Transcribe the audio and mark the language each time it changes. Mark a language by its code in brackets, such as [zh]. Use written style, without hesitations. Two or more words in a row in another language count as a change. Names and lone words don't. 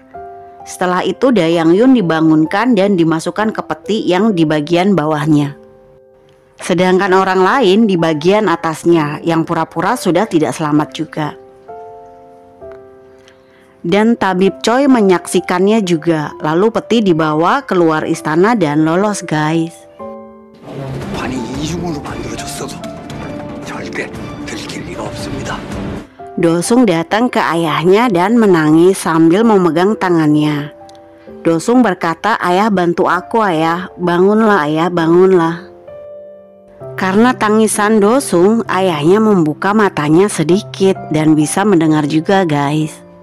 [id] Setelah itu Dayang Yun dibangunkan dan dimasukkan ke peti yang di bagian bawahnya. Sedangkan orang lain di bagian atasnya yang pura-pura sudah tidak selamat juga. Dan tabib Choi menyaksikannya juga. Lalu peti dibawa keluar istana dan lolos guys. [ko] 관이 이중으로 만들어졌어도 절대 들킬 리가 없습니다. [id] Dosung datang ke ayahnya dan menangis sambil memegang tangannya. Dosung berkata, ayah bantu aku ayah, bangunlah ayah, bangunlah. Karena tangisan Dosung, ayahnya membuka matanya sedikit dan bisa mendengar juga guys.